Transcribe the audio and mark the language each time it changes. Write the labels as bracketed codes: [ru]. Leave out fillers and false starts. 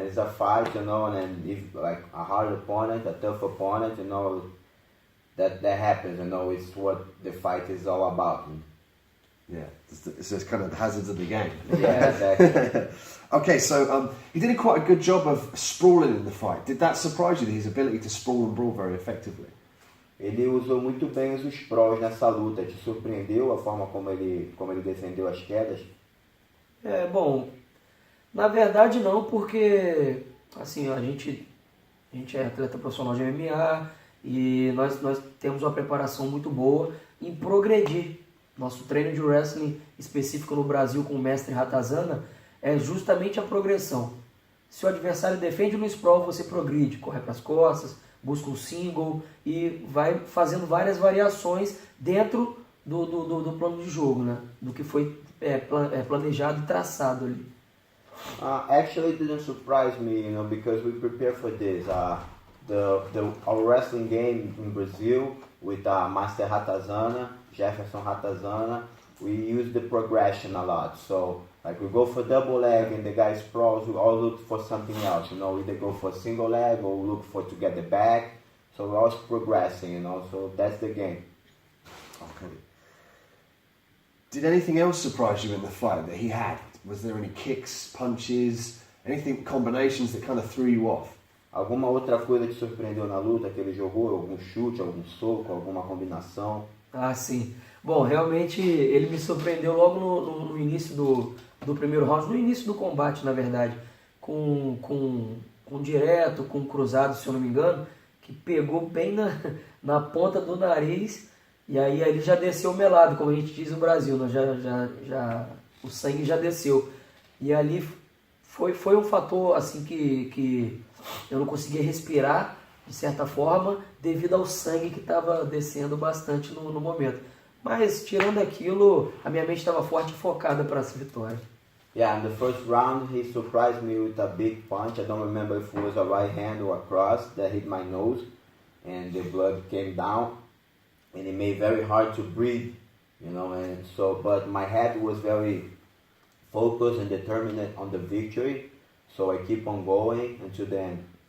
[en] It's a fight, and if like a hard opponent, a tough opponent, that happens, it's what the fight is all about. Yeah, it's just kind of the hazards of the game. Yeah, exactly. Okay, so he did quite a good job of sprawling in the fight. Did that surprise you, his ability to sprawl and brawl very effectively? [pt] Ele usou muito bem os sprawls nessa luta. Te surpreendeu a forma como ele defendeu as quedas? Bom, na verdade não, porque assim, a gente é atleta profissional de MMA e nós temos uma preparação muito boa em progredir. Nosso treino de wrestling específico no Brasil com o mestre Ratazana é justamente a progressão. Se o adversário defende no sprawl, você progride, corre para as costas, busca um single e vai fazendo várias variações dentro do plano de jogo, né? Do que foi planejado e traçado ali. [en] Actually, it didn't surprise me, because we prepare for this. Our wrestling game in Brazil with Master Ratazana, Jefferson Ratazana, we use the progression a lot. So, like we go for double leg and the guy sprawls, we all look for something else. Either go for a single leg or look to get the back. So we're always progressing, so that's the game. Okay. Did anything else surprise you in the fight that he had? Was there any kicks, punches, anything, combinations that kind of threw you off? [pt] Alguma outra coisa que surpreendeu na luta que ele jogou? Algum chute, algum soco, alguma combinação? Sim. Bom, realmente ele me surpreendeu logo no início do primeiro round, no início do combate, na verdade, com direto, com cruzado, se eu não me engano, que pegou bem na ponta do nariz e aí ele já desceu melado, como a gente diz no Brasil, né? já o sangue já desceu. E ali foi um fator assim que eu não conseguia respirar, de certa forma, devido ao sangue que estava descendo bastante no momento. Mas, tirando aquilo, a minha mente estava forte e focada para essa vitória. [en] Yeah, in the first round, he surprised me with a big punch. I don't remember if it was a right hand or a cross that hit my nose, and the blood came down, and it made it very hard to breathe, and so, but my head was very focused and determined on the victory, so I keep on going until the end.